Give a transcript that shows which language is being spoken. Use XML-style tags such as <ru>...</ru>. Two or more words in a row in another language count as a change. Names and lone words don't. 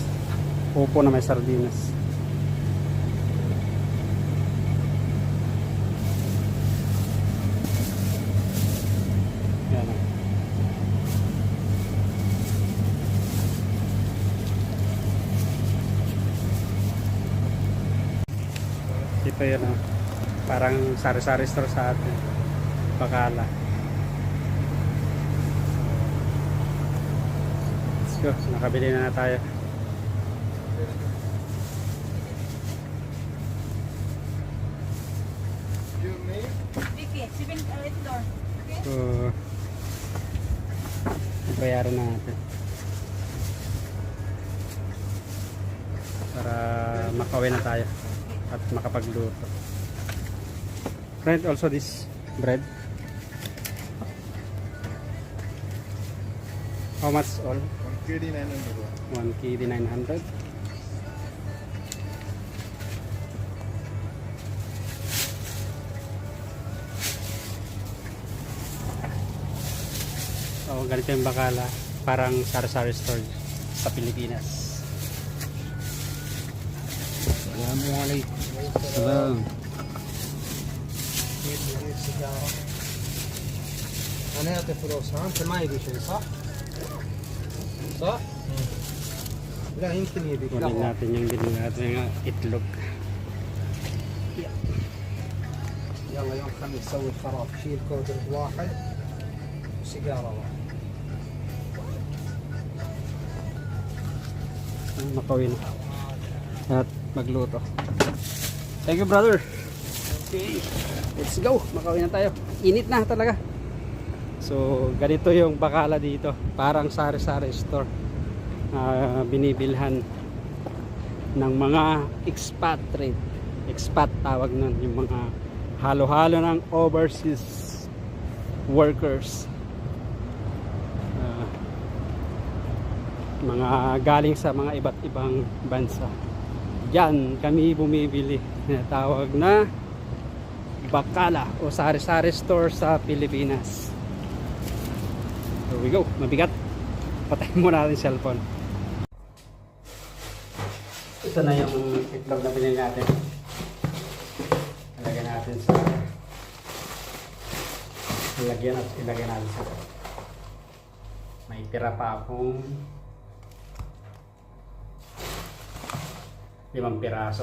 <tl>Upo na may sardinas. Yan. Ito yun, parang sari-sari store sa atin.</tl> <en>Bacala. Let's go.</en> <tl>Nakabili na tayo.</tl> <en>Vicky, 7 door. Okay?</en> <tl>So, bayaran na natin. Para makauwi na tayo at makapagluto.</tl> <en>Friend, also this bread. How much all? 1 KD 900.</en> <tl>1 KD 900. So, ganito yung Bacala. Parang sari-sari store sa Pilipinas.</tl> <ar>Assalamualaikum. Salam. أنا أعطي فلوس ها أنت ما يبي شيء صح؟ صح؟ لا يمكن يبي</ar> <tl>Kunin</tl> <ar>قهوة</ar> <tl>natin yung bilhin natin yung itlog.</tl> <ar>يلا يوم خميس سوي الخراب شيل كودر واحد وسيجارة واحد</ar> <tl>Makawin at magluto.</tl> <en>Thank you, brother. Okay, let's go.</en> <tl>Makawin na tayo. Init na talaga. So ganito yung Bacala dito, parang sari-sari store. Binibilhan ng mga expatriate, expat tawag nun, yung mga halo-halo ng</tl> <en>overseas workers.</en> <tl>Mga galing sa mga iba't ibang bansa. Diyan kami bumibili. Tawag na Bacala o sari-sari store sa Pilipinas.</tl> <en>Here we go.</en> <tl>Mabigat. Patayin muna natin cellphone. Ito na yung itlog na pinili natin. Ilagay natin sa ilagay natin sa may tira pa akong 5 piraso.</tl>